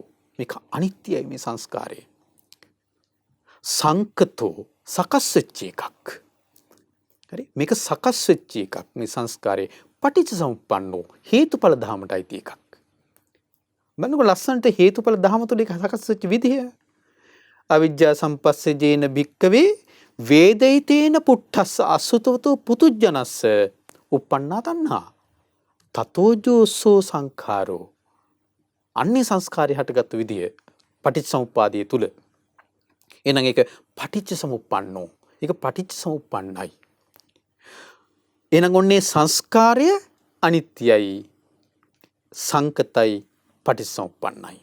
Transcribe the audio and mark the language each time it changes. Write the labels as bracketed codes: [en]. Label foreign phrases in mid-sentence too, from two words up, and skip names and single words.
[si] මේක අනිත්‍යයි මේ සංස්කාරය. සංකතෝ සකස් වෙච්ච එකක්. හරි? මේක සකස් වෙච්ච එකක් මේ සංස්කාරේ. පටිච්චසමුප්පන්නෝ හේතුඵල ධහමටයි තියෙ එකක්. බලන්නකො ලස්සනට හේතුඵල ධහම තුල එක සකස් වෙච්ච විදිය. [pi] අවිජ්ජා සම්පස්සජේන භික්කවේ වේදිතේන පුට්ඨස්ස අසුතවතෝ පුතුජනස්ස uppannā තණ්හා තතෝජෝසෝ සංඛාරෝ. [si] අන්නේ සංස්කාරය හටගත්තු විදිය පටිච්චසමුප්පාදයේ තුල. එහෙනම් ඒක පටිච්චසමුප්පන්නෝ. ඒක පටිච්චසමුප්පන්නයි. එහෙනම් ඔන්නේ සංස්කාරය අනිත්‍යයි, සංකතයි, පටිච්චසමුප්පන්නයි.